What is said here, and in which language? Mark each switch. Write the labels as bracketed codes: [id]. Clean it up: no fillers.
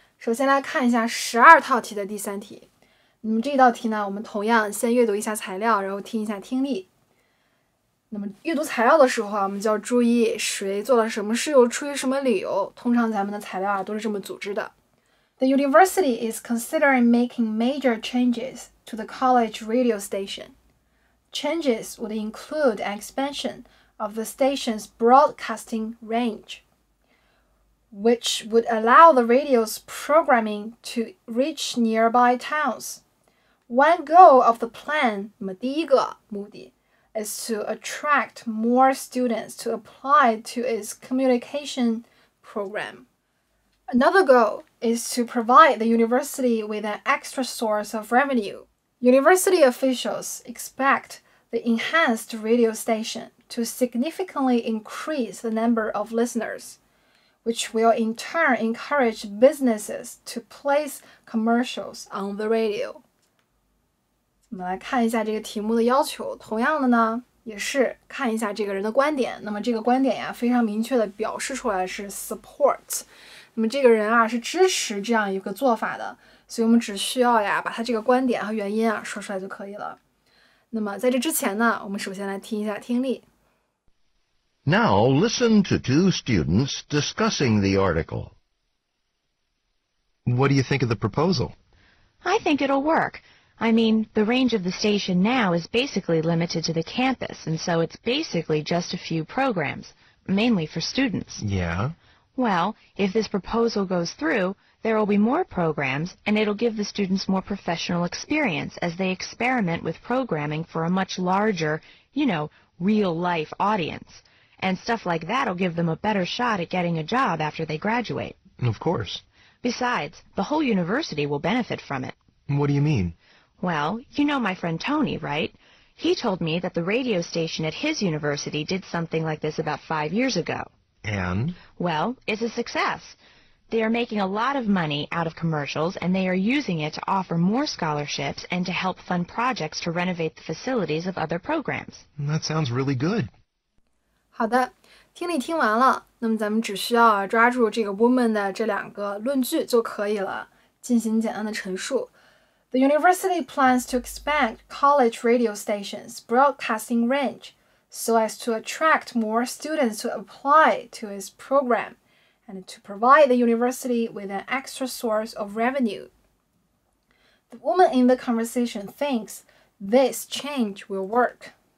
[zh] 首先来看一下12套题的第3题。那么这道题呢，我们同样先阅读一下材料，然后听一下听力。那么阅读材料的时候啊，我们就要注意谁做了什么事，又出于什么理由。通常咱们的材料啊都是这么组织的。 [en] The university is considering making major changes to the college radio station. Changes would include an expansion of the station's broadcasting range, which would allow the radio's programming to reach nearby towns. One goal of the plan, [zh] 那么第一个 [en] 目的 is to attract more students to apply to its communication program. Another goal is to provide the university with an extra source of revenue. University officials expect the enhanced radio station to significantly increase the number of listeners, which will in turn encourage businesses to place commercials on the radio. [zh] 我们来看一下这个题目的要求，同样的呢，也是看一下这个人的观点。那么这个观点呀，非常明确的表示出来是 support。那么这个人啊是支持这样一个做法的，所以我们只需要呀把他这个观点和原因啊说出来就可以了。那么在这之前呢，我们首先来听一下听力。 [en] Now listen to two students discussing the article. What do you think of the proposal? I think it'll work. I mean, the range of the station now is basically limited to the campus, and so it's basically just a few programs, mainly for students. Yeah? Well, if this proposal goes through, there will be more programs, and it'll give the students more professional experience as they experiment with programming for a much larger, real-life audience. And stuff like that'll give them a better shot at getting a job after they graduate. Of course. Besides, the whole university will benefit from it. What do you mean? Well, you know my friend Tony, right? He told me that the radio station at his university did something like this about 5 years ago. And? Well, it's a success. They are making a lot of money out of commercials, and they are using it to offer more scholarships and to help fund projects to renovate the facilities of other programs. That sounds really good. [zh] 好的，听力听完了，那么咱们只需要抓住这个 woman 的这2个论据就可以了，进行简单的陈述。 [en] The university plans to expand college radio stations' broadcasting range so as to attract more students to apply to its program and to provide the university with an extra source of revenue. The woman in the conversation thinks this change will work.